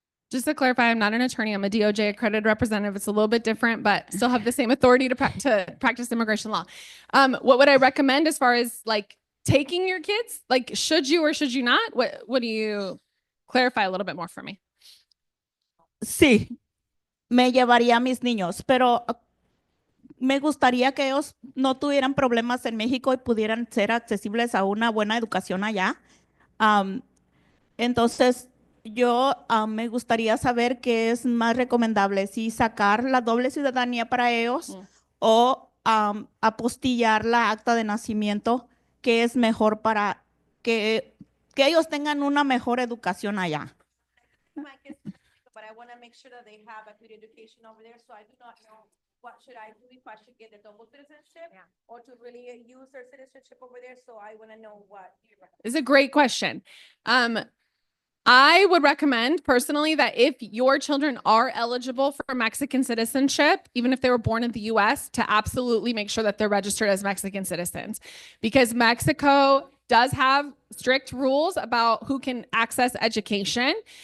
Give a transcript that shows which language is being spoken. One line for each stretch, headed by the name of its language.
English: Just to clarify, I'm not an attorney. I'm a DOJ accredited representative. It's a little bit different, but still have the same authority to practice immigration law. What would I recommend as far as like taking your kids? Like, should you or should you not? What do you clarify a little bit more for me?
Spanish: Sí, me llevaría a mis niños, pero me gustaría que ellos no tuvieran problemas en México y pudieran ser accesibles a una buena educación allá. Am, entonces, yo me gustaría saber qué es más recomendable, si sacar la doble ciudadanía para ellos o apostillar la acta de nacimiento, que es mejor para que ellos tengan una mejor educación allá.
English: But I want to make sure that they have a good education over there. So I do not know what should I do, if I should get a double citizenship or to really use their citizenship over there. So I want to know what you recommend. It's a great question. I would recommend personally that if your children are eligible for Mexican citizenship, even if they were born in the US, to absolutely make sure that they're registered as Mexican citizens, because Mexico does have strict rules about who can access education.